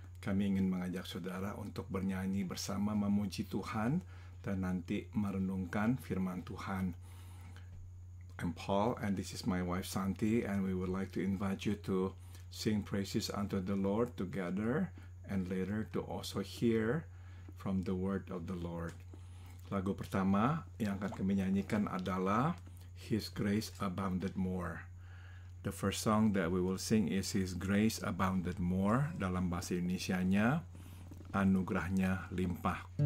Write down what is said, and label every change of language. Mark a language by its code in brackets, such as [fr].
[id] Kami ingin mengajak saudara untuk bernyanyi bersama memuji Tuhan dan nanti merenungkan firman Tuhan. [en] I'm Paul and this is my wife Santi, and we would like to invite you to sing praises unto the Lord together and later to also hear from the word of the Lord. [id] Lagu pertama yang akan kami nyanyikan adalah His Grace Abounded More. [en] The first song that we will sing is His Grace Abounded More. [id] Dalam bahasa Indonesianya, Anugerahnya Limpah.